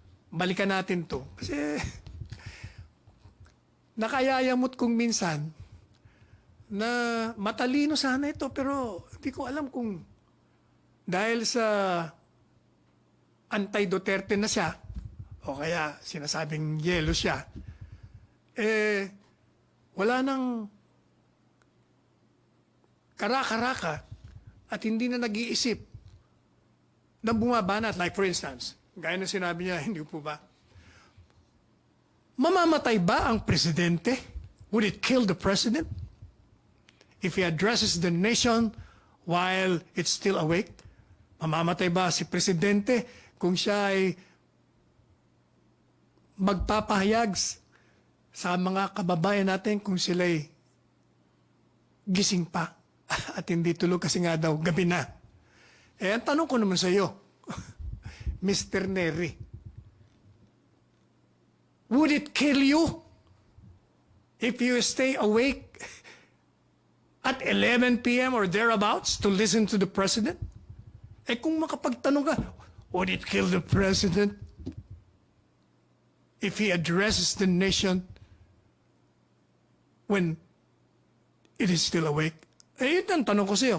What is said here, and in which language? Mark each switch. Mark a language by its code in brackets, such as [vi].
[tl] Balikan natin to. Kasi nakayayamot kong minsan na matalino sana ito, pero hindi ko alam kung dahil sa anti-Duterte na siya, o kaya sinasabing yelo siya, wala nang karaka-raka at hindi na nag-iisip na bumabanat. [en] Like for instance, [tl] gaya na sinabi niya, hindi po ba? Mamamatay ba ang presidente? [en] Would it kill the president? If he addresses the nation while it's still awake? [tl] Mamamatay ba si presidente kung siya ay magpapahayag sa mga kababayan natin kung sila'y gising pa at hindi tulog kasi nga daw gabi na? Ang tanong ko naman sa iyo, Mr. [en] Neri, would it kill you if you stay awake at 11 p.m. or thereabouts to listen to the president? [tl] Kung makapagtanong ka, [en] would it kill the president if he addresses the nation when it is still awake? [tl] Yun ang tanong ko sa iyo.